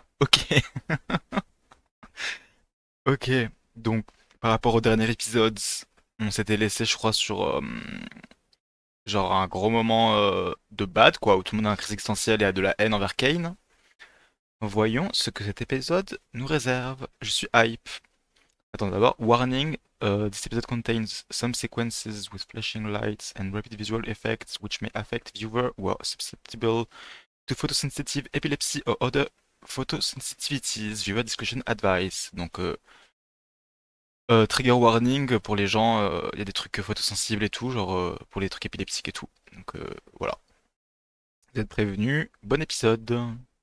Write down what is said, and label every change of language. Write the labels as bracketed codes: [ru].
[fr] Ok, ok. Donc, par rapport au dernier épisode, on s'était laissé, je crois, sur genre un gros moment de bad, quoi, où tout le monde a une crise existentielle et a de la haine envers Kane. Voyons ce que cet épisode nous réserve. Je suis hype. Attends, d'abord, warning. [en] This episode contains some sequences with flashing lights and rapid visual effects which may affect viewers who are susceptible to photosensitive epilepsy or other photosensitivities. Viewer discretion advice. [fr] Donc, trigger warning pour les gens. Il y a des trucs photosensibles et tout, genre pour les trucs épileptiques et tout. Donc, voilà. Vous êtes prévenus. Bon épisode.